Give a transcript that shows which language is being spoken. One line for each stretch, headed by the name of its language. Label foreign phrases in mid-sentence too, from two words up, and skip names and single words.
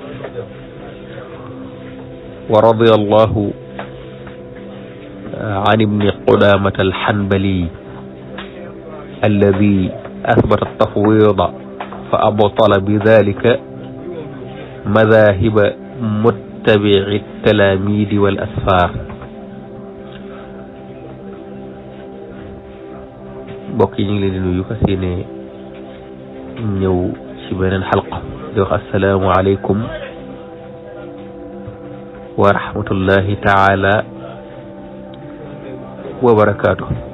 Arabic: ورضي الله عن ابن قدامة الحنبلي الذي أثبت التفويض فأبطل بذلك مذاهب متبع التلاميذ والأسفار.
Wolof: mbokk yi ñu ngi leen di nuyu fas yéene ñëw ci beneen xalqa di wax
Arabic: السلام عليكم ورحمة الله تعالى وبركاته.